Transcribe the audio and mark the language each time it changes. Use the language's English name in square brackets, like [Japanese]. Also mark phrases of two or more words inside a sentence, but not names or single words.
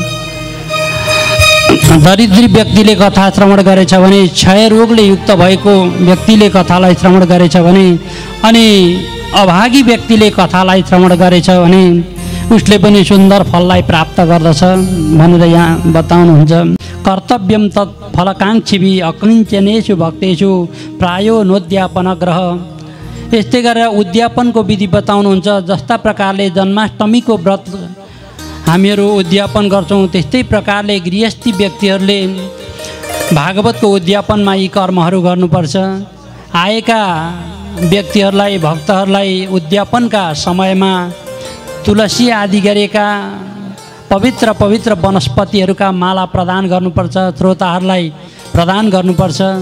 [Nepali] दरिद्री व्यक्तिले कथा श्रवण गरेछ भने, क्षय रोगले युक्त भएको व्यक्तिले कथालाई श्रवण गरेछ भने, अनि अभागी व्यक्तिले कथालाई श्रवण गरेछ भने उसले पनि सुन्दर फललाई प्राप्त गर्दछ भनेर यहाँ बताउनुहुन्छ। [Sanskrit] कर्तव्यम तत् फलकाङ्क्षिभि अकिञ्चनेषु भक्तेषु प्रायो नोद्यापन ग्रह। [Nepali] यस्तै गरेर उद्यापनको विधि बताउनुहुन्छ। जस्ता प्रकारले जन्माष्टमीको व्रत हामीहरू उद्यापन गर्छौँ, त्यस्तै प्रकारले गृहस्थी व्यक्तिहरूले भागवतको उद्यापनमा यी कर्महरू गर्नुपर्छ। आएका व्यक्तिहरूलाई, भक्तहरूलाई उद्यापनका समयमा तुलसी आदि गरेका पवित्र पवित्र वनस्पतिहरूका माला प्रदान गर्नुपर्छ, श्रोताहरूलाई प्रदान गर्नुपर्छ।